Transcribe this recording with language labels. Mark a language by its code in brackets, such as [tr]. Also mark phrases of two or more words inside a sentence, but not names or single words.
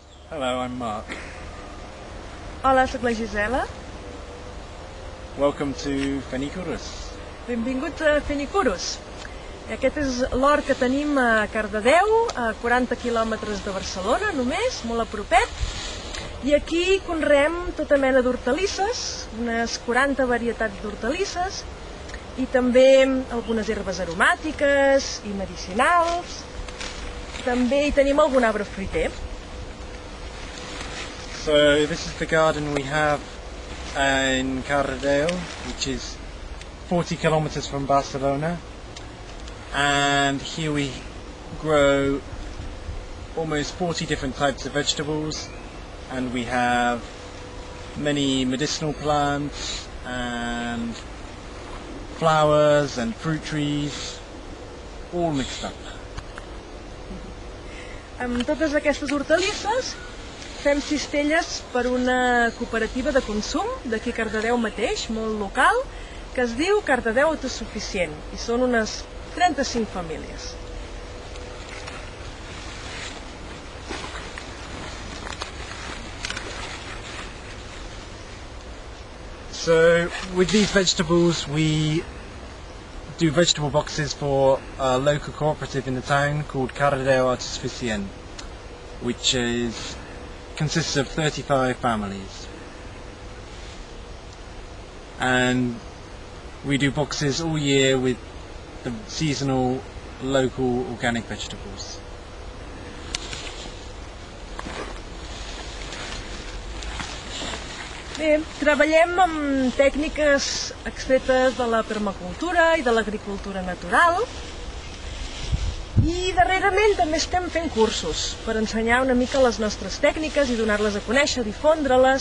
[en] Hello, I'm Mark. [ca] Hola, sóc la Gisela. [en] Welcome to Fenicurus. [ca] Benvinguts a Fenicurus. Aquest és l'hort que tenim a Cardedeu, a 40 quilòmetres de Barcelona, només, molt a propet. I aquí conreem tota mena d'hortalisses, unes 40 varietats d'hortalisses, i també algunes herbes aromàtiques i medicinals. També hi tenim algun arbre fruiter. [en] So this is the garden we have in Cardedeu, which is 40 kilometers from Barcelona, and here we grow almost 40 different types of vegetables, and we have many medicinal plants and flowers and fruit trees, all mixed up. [ca] Amb totes aquestes hortalisses fem cistelles per una cooperativa de consum d'aquí a Cardedeu mateix, molt local, que es diu Cardedeu Autosuficient, i són unes 35 famílies. [en] So with these vegetables we do vegetable boxes for a local cooperative in the town called Cardedeu Autosuficient, which consists of 35 families. And we do boxes all year with the seasonal local organic vegetables. [ca] Bé, treballem amb tècniques extretes de la permacultura i de l'agricultura natural, i darrerament també estem fent cursos per ensenyar una mica les nostres tècniques i donar-les a conèixer, difondre-les.